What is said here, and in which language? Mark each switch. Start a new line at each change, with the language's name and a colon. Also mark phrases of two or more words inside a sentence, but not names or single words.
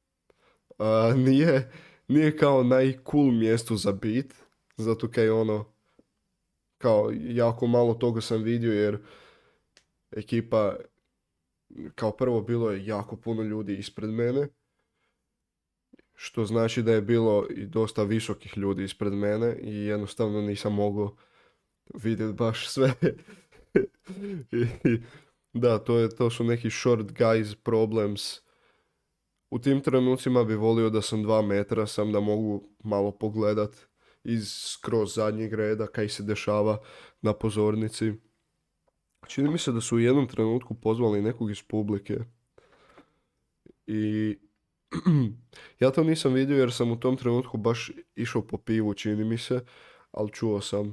Croatian: nije kao najcool mjesto za bit, zato kaj ono, kao jako malo toga sam vidio jer ekipa, kao prvo bilo je jako puno ljudi ispred mene, što znači da je bilo i dosta visokih ljudi ispred mene i jednostavno nisam mogao vidjeti baš sve. Da, to su neki
English: short guys problems.
Croatian: U tim trenucima bi volio da sam 2 metra, sam da mogu malo pogledat iz skroz zadnjeg reda kaj se dešava na pozornici. Čini mi se da su u jednom trenutku pozvali nekog iz publike. I ja to nisam vidio jer sam u tom trenutku baš išao po pivu, čini mi se, ali čuo sam.